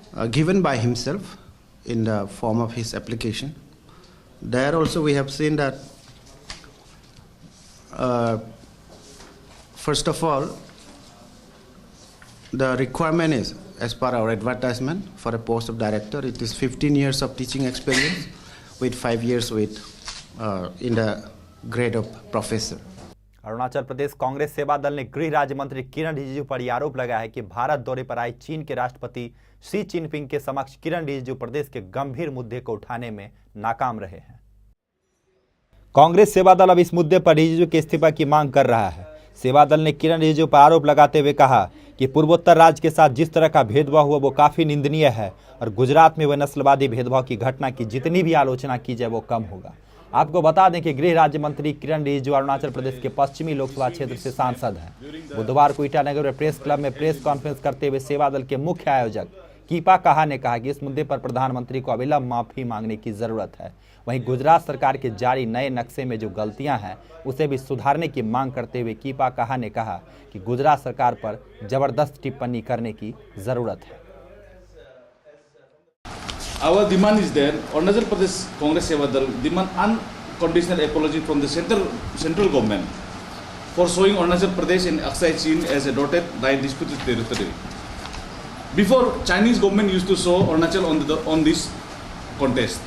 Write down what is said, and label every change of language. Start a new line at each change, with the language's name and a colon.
English: given by himself in the form of his application, there also we have seen that first of all, the requirement is, as per our advertisement for a post of director, it is 15 years of teaching experience with 5 years with in the grade of professor.
Hindi: Arunachal Pradesh Congress सेवा दल ने गृह राज्य मंत्री किरण रिजिजू पर यह आरोप लगाया है कि भारत दौरे पर आए चीन के राष्ट्रपति शी जिनपिंग के समक्ष किरण रिजिजू प्रदेश के गंभीर मुद्दे को उठाने में नाकाम रहे हैं। कांग्रेस सेवा दल अब इस मुद्दे पर रिजिजू के इस्तीफा की मांग कर रहा है। सेवा दल ने किरण रिजिजू पर आरोप लगाते हुए कहा कि पूर्वोत्तर राज्य के साथ जिस तरह का भेदभाव हुआ वो काफी निंदनीय है और गुजरात में हुए नस्लवादी भेदभाव की घटना की जितनी भी आलोचना की जाए वो कम होगा। आपको बता दें कि गृह राज्य मंत्री किरण रिजिजू अरुणाचल प्रदेश के पश्चिमी लोकसभा क्षेत्र से सांसद हैं। बुधवार को ईटानगर में प्रेस क्लब में प्रेस कॉन्फ्रेंस करते हुए सेवा दल के मुख्य आयोजक कीपा कहा ने कहा कि इस मुद्दे पर प्रधानमंत्री को अविलंब माफी मांगने की जरूरत है। वहीं गुजरात सरकार के जारी नए नक्शे में जो गलतियां हैं उसे भी सुधारने की मांग करते हुए कीपा कहा ने कहा कि गुजरात सरकार पर जबरदस्त टिप्पणी करने की जरूरत है।
English: Our demand is there. Arunachal Pradesh Congress Seva Dal demand unconditional apology from the central government for showing Arunachal Pradesh and Aksai Chin as a dotted line disputed territory. Before, Chinese government used to show Arunachal on this contest.